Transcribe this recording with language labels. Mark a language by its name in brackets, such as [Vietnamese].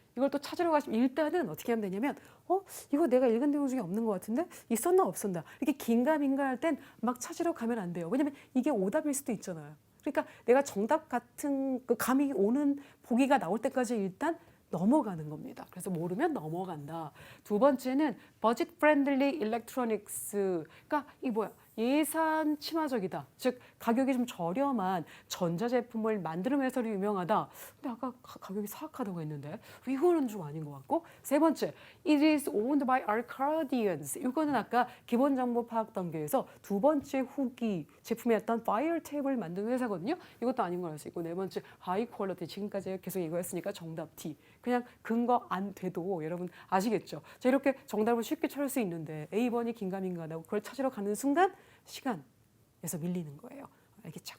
[Korean] 이걸 또 찾으러 가시면 일단은 어떻게 하면 되냐면 이거 내가 읽은 내용 중에 없는 것 같은데 있었나 없었나 이렇게 긴가민가 할 땐 막 찾으러 가면 안 돼요. 왜냐면 이게 오답일 수도 있잖아요. 그러니까 내가 정답 같은 그 감이 오는 보기가 나올 때까지 일단 넘어가는 겁니다. 그래서 모르면 넘어간다. 두 번째는 [English] budget friendly electronics. [Korean] 그러니까 이 뭐야? 예산 친화적이다. 즉 가격이 좀 저렴한 전자제품을 만드는 회사로 유명하다. 근데 아까 가격이 사악하다고 했는데 이거는 좀 아닌 것 같고. 세 번째, [English] it is owned by Arcadians. [Korean] 이거는 아까 기본 정보 파악 단계에서 두 번째 후기 제품이었던 파이어탭을 만드는 회사거든요. 이것도 아닌 걸 알 수 있고, 네 번째 [English] high quality. [Korean] 지금까지 계속 이거였으니까 정답 D. 그냥 근거 안 돼도 여러분 아시겠죠? 자, 이렇게 정답을 쉽게 찾을 수 있는데 A번이 긴가민가하다고 그걸 찾으러 가는 순간 시간에서 밀리는 거예요. 알겠죠?